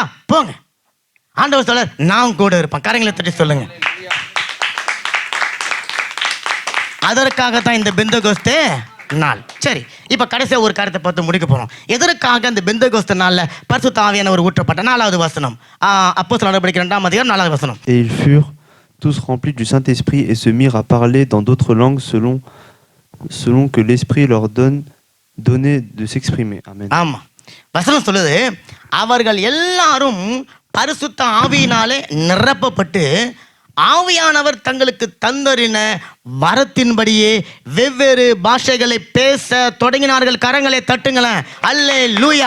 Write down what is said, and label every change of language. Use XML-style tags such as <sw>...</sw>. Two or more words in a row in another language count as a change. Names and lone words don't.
<ta>போங்க. ஆண்டவர் சொல்ல, நான் கூட இருப்பேன். கரங்களை தட்டி சொல்லுங்க. அதற்காகத்தான் இந்த பெந்தகோஸ்தே நாள். சரி, இப்ப கடைசியா ஒரு காரியத்தை பார்த்து முடிக்க போறோம். எதற்காக அந்த பெந்தகோஸ்தே நாள்ல பரிசுத்த ஆவியானவர் ஊற்றப்பட்ட 4வது வசனம், அப்போஸ்தலர் நடவடிக்கை 2ஆம் அதிகாரம் 4வது வசனம்.</ta> <fr>Et ils furent tous remplis du Saint-Esprit et se mirent à parler dans d'autres langues selon que l'Esprit leur donnait de s'exprimer. Amen.</fr> <ta>ஆமா, வசனம் சொல்லுது, அவர்கள் எல்லாரும் பரிசுத்த ஆவியினாலே நிரப்பப்பட்டு ஆவியானவர் தங்களுக்கு தந்தறின வரத்தின்படியே வெவ்வேறு பாஷைகளை பேச தொடங்கினார்கள். கரங்களை தட்டுங்களேன். அல்லேலூயா.</ta>